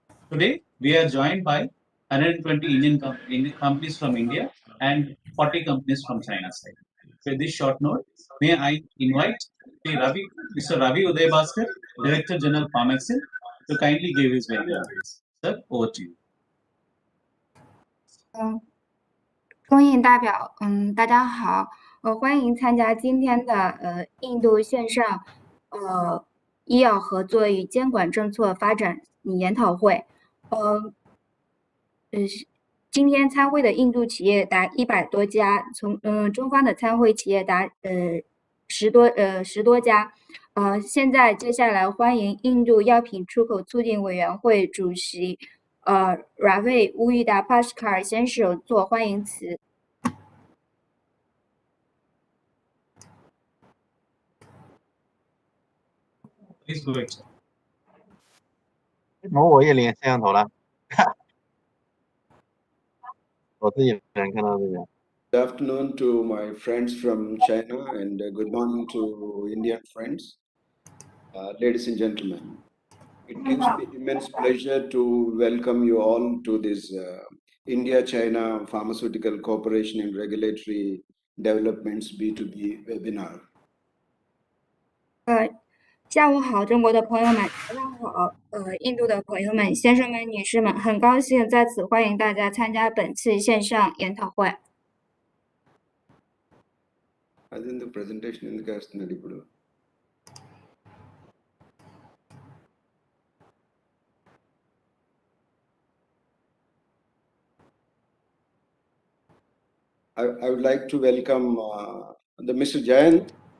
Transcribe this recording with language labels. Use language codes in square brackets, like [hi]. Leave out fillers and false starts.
[en] Today, we are joined by 120 Indian companies from India and 40 companies from China side. With this short note, may I invite Mr. Ravi Uday Bhaskar, Director General Pharmaceutical, to kindly give his welcome. Sir, over to you. [zh] 供应代表，大家好，欢迎参加今天的印度线上医药合作与监管政策发展研讨会。今天参会的印度企业达100多家，中方的参会企业达10多家。接下来欢迎印度药品出口促进委员会主席Ravi Uday Bhaskar 先生做欢迎词。 [en] Please go ahead. [zh] 我也连摄像头了，我自己能看到这个。 [en] Good afternoon to my friends from China and good morning to Indian friends. Ladies and gentlemen, it gives me immense pleasure to welcome you all to this India-China Pharmaceutical Cooperation and Regulatory Developments B2B webinar. [zh] 下午好，中国的朋友们，早上好，印度的朋友们，先生们、女士们，很高兴在此欢迎大家参加本次线上研讨会。 [te] అదే presentation ఎందుకు వేస్తున్నారు ఇప్పుడు? [en] I would like to welcome the Mr. Jayant.